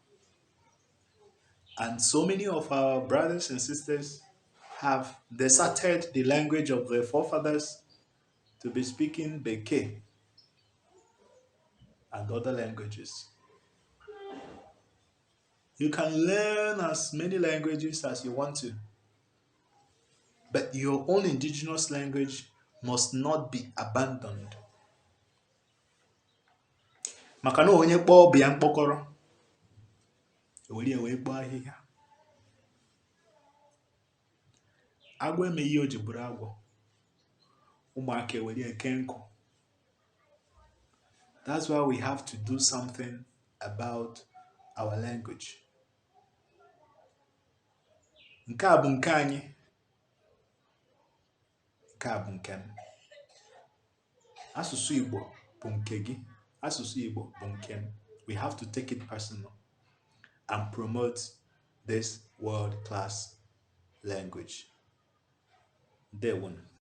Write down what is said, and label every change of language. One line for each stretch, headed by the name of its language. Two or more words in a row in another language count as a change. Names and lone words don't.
English: And so many of our brothers and sisters have deserted the language of their forefathers to be speaking Beke and other languages. You can learn as many languages as you want to, but your own indigenous language must not be abandoned.
Igbo: Maka na onye kpọọ bịa mkpọkọrọ, were wee kpọọ ahịhịa. Agwọ eme ihe o ji bụrụ agwọ, ụmụaka were eke nkụ.
English: That's why we have to do something about our language.
Igbo: Nke a bụ nke anyị. nke a bụ nke m. Asụsụ Igbo bụ nke gị. Asụsụ Igbo bụ nke m.
English: We have to take it personal and promote this world-class language.
Igbo: Ndewo.